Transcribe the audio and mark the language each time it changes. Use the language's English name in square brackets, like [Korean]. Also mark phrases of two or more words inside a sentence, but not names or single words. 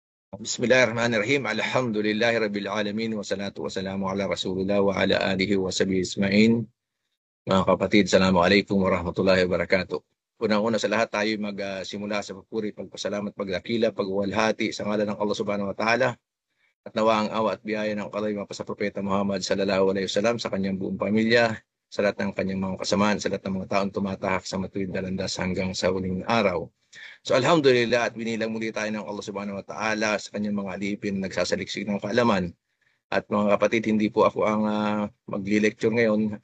[Arabic] بسم الله الرحمن الرحيم. الحمد لله رب العالمين والصلاة والسلام على رسول الله وعلى آله وصحبه أجمعين. [Filipino] Mga kapatid, [Arabic] السلام عليكم ورحمة الله وبركاته. [Filipino] Unang-una sa lahat tayo magsimula sa papuri, pagpasalamat, pagdakila, pagwalhati sa ngalan ng Allah [Arabic] سبحانه وتعالى [Filipino] at nawa ang awa at biyaya ng Allah sa Propeta Muhammad [Arabic] صلى الله عليه وسلم [Filipino] sa kanyang buong pamilya, sa lahat ng kanyang mga kasamaan, sa lahat ng mga taong tumatahak sa matuwid na landas hanggang sa huling araw. So alhamdulillah at binilang muli tayo ng Allah [Arabic] سبحانه وتعالى [Filipino] sa kanyang mga alipin nagsasaliksik ng kaalaman. At mga kapatid, hindi po ako ang magli-lecture ngayon.